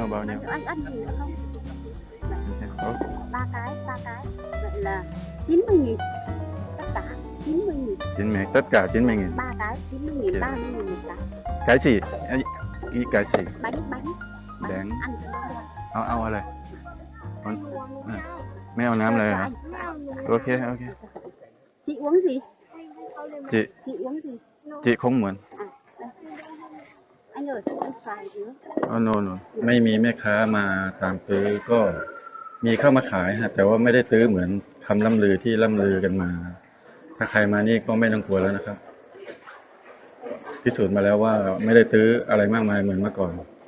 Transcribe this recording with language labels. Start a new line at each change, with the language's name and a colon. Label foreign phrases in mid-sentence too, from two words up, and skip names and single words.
Vietnamese: Anh ăn gì nữa không? Ủa, Ba cái. Vậy là 90.000. Tất cả 90.000. 90.000 tất cả 90.000 Ba cái 90.000, Dạ. 30.000 một cái. cái gì cái gì Bánh. Bánh. Ăn cái đó được.
Thai: เอาอะไรไม่เอาน้ำเลยเหรอ โอเค
Vietnamese: Chị uống gì?
Thai: จิ
Vietnamese: Chị uống gì?
Thai: จิคงเหมือน
Vietnamese: Anh ơi, anh xoài nữa.
Thai: โนไม่มีแม่ค้ามาตามตื้อก็มีเข้ามาขายฮะแต่ว่าไม่ได้ตื้อเหมือนคำล่ำลือที่ล่ำลือกันมา ถ้าใครมานี่ก็ไม่ต้องกลัวแล้วนะครับพิสูจน์มาแล้วว่าไม่ได้ตื้ออะไรมากมายเหมือนเมื่อก่อน